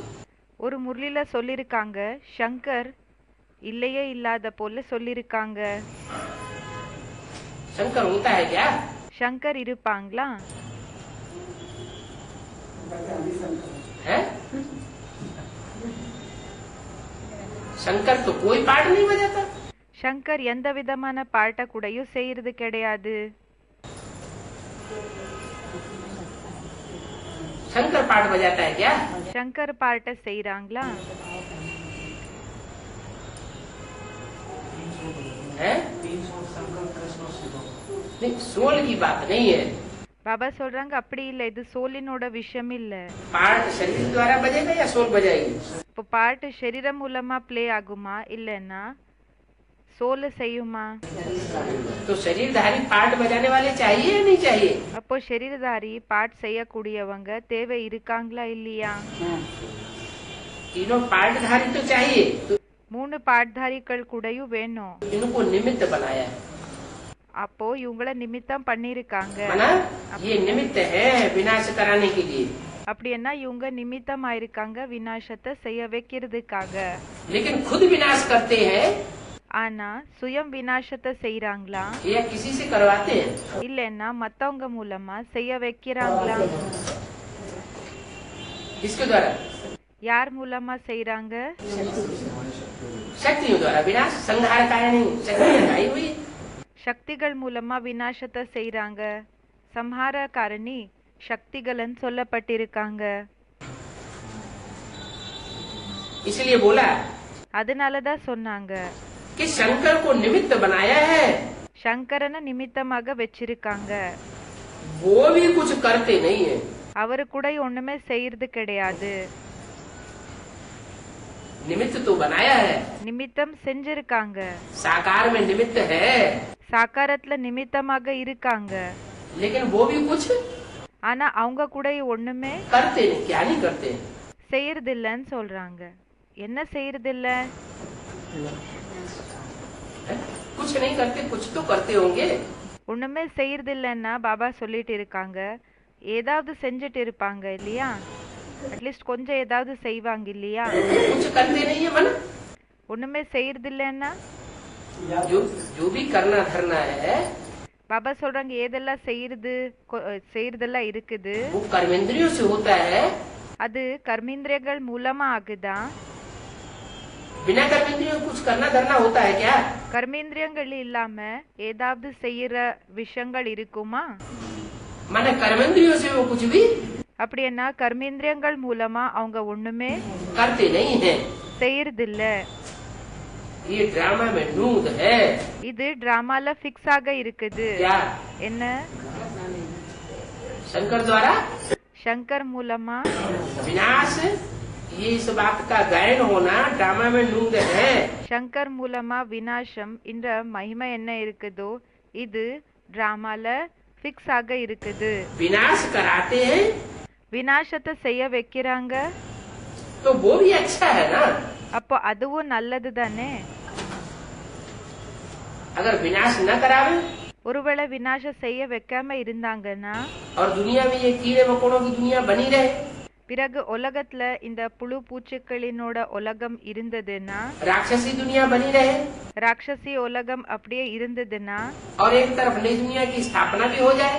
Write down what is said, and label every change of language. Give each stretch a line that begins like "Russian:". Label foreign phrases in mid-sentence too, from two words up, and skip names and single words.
Tamil: ஒரு முரளில சொல்லிருக்காங்க, சங்கர் இல்லையே இல்லாத போல சொல்லிருக்காங்க.
Hindi: शंकर होता है क्या?
Tamil: சங்கர் இருப்பாங்களா?
Hindi: है? शंकर तो कोई पार्ट नहीं बजाता।
Tamil: சங்கர் எந்த விதமான பாட்ட கூடயும் செய்யறது கிடையாது.
Hindi: शंकर पार्ट बजाता है क्या?
Tamil: சங்கர் பாட்ட செய்யறாங்களா?
Hindi: है? नहीं, सोल की बात नहीं है।
Tamil: பாபா சொல்றாங்க, அப்படி இல்ல, இது சோலினோட விஷயம் இல்ல.
Hindi: पार्ट शरीर द्वारा बजेगा या सोल बजाएगी?
Tamil: இப்போ பாட்டு சரீரம் மூலமா பிளே ஆகுமா இல்லைன்னா சோல் செய்யுமா?
Hindi: तो शरीरधारी पार्ट बजाने वाले चाहिए या नहीं चाहिए?
Tamil: அப்போ शरीरधारी பாட் செய்யக்கூடியவங்க தேவை இருக்காங்களா இல்லையா?
Hindi: तीनों पार्टधारी तो चाहिए, तो
Tamil: 3 பாட்தாரிகள் கூடயும் வேணும்.
Hindi: इनको निमित्त बनाया है।
Tamil: அப்போ இவங்கள நிமித்தம் பண்ணிருக்காங்க.
Hindi: माना ये निमित्त है विनाश कराने के लिए।
Tamil: அப்படின்னா இவங்க நிமித்தம் ஆயிருக்காங்க விநாசத்தை செய்ய வைக்கிறதுக்காக.
Hindi: लेकिन खुद विनाश करते हैं
Tamil: ஆனா சுயம் விநாசத்தை செய்யறாங்களா
Hindi: या किसी से करवाते हैं?
Tamil: இல்லைன்னா மத்தவங்க மூலமா செய்ய வைக்கிறாங்களா?
Hindi: इसके द्वारा
Tamil: யார் மூலமா செய்யறாங்க?
Hindi: शक्तियों द्वारा विनाश संहार कारण शक्ति लगाई हुई।
Tamil: சக்திகள் மூலமா விநாசத்தை செய்யறாங்க. சம்ஹார காரணி சக்திகள்னு சொல்லப்பட்டிருக்காங்க.
Hindi: इसलिए बोला
Tamil: அதனாலதான் சொன்னாங்க,
Hindi: कि शंकर को निमित्त बनाया है,
Tamil: சங்கரனை நிமித்தமாக வச்சிருக்காங்க.
Hindi: वो भी कुछ करते नहीं है।
Tamil: அவரு கூட ஒண்ணுமே செய்யறது கிடையாது.
Hindi: निमित्त तो बनाया है,
Tamil: நிமித்தம் செஞ்சிருக்காங்க.
Hindi: साकार में निमित्त है,
Tamil: சாக்காரத்துல நிமித்தமாக இருக்காங்க.
Hindi: लेकिन वो भी कुछ
Tamil: ஆனா அவங்க கூட ஒண்ணுமே
Hindi: करते नहीं। क्या नहीं करते?
Tamil: செய்யறது இல்லன்னு சொல்றாங்க. என்ன செய்யறது இல்ல?
Hindi: कुछ नहीं करते, कुछ तो करते होंगे।
Tamil: ஒண்ணுமே செய்யறது இல்லன்னா பாபா சொல்லிட்டு இருக்காங்க, ஏதாவது செஞ்சுட்டு இருப்பாங்க இல்லையா? அட்லீஸ்ட் கொஞ்சம் ஏதாவது செய்வாங்க இல்லையா?
Hindi: कुछ करते नहीं है मन।
Tamil: ஒண்ணுமே செய்யறது இல்லன்னா
Hindi: जो भी करना धरना है
Tamil: பாபா சொல்றாங்க, ஏதெல்லாம் செய்யறதெல்லாம் இருக்குது
Hindi: वो कर्मेंद्रियों से होता है।
Tamil: அது கர்மேந்திரியங்கள் மூலமா ஆகுதா?
Hindi: बिना कर्मेंद्रियों कुछ करना धरना होता है क्या?
Tamil: கர்மேந்திரியங்கள் இல்லாம ஏதாவது செய்யற விஷயங்கள் இருக்குமா?
Hindi: माने कर्मेंद्रियों से वो कुछ भी
Tamil: அப்படின்னா கர்மேந்திரியங்கள் மூலமா அவங்க ஒண்ணுமே
Hindi: करते नहीं है।
Tamil: செய்யறது இல்ல.
Hindi: ये ड्रामा में नूद है।
Tamil: இது டிராமால பிக்ஸ் ஆக இருக்குது.
Hindi: क्या?
Tamil: என்ன?
Hindi: शंकर द्वारा
Tamil: சங்கர் மூலமா
Hindi: विनाश, ये इस बात का गायन होना ड्रामा में नूद है।
Tamil: சங்கர் மூலமா விநாசம் என்ற மகிமை என்ன இருக்குதோ இது டிராமால பிக்ஸ் ஆக இருக்குது.
Hindi: विनाश कराते हैं
Tamil: விநாசத்தை செய்ய வைக்கிறாங்க.
Hindi: तो वो भी अच्छा है ना।
Tamil: அப்போ அதுவும் நல்லது தானே.
Hindi: अगर विनाश न करावे
Tamil: ஒருவேளை விநாசம் செய்ய வைக்காம இருந்தாங்கன்னா
Hindi: और दुनिया में ये कीड़े मकोड़ों की दुनिया बनी रहे,
Tamil: பிறகு உலகத்துல இந்த புழு பூச்சிகளினோட உலகம் இருந்ததுன்னா,
Hindi: राक्षसी दुनिया बनी रहे
Tamil: ராட்சசி உலகம் அப்படியே இருந்ததுன்னா,
Hindi: और एक तरफ नई दुनिया की स्थापना भी हो जाए,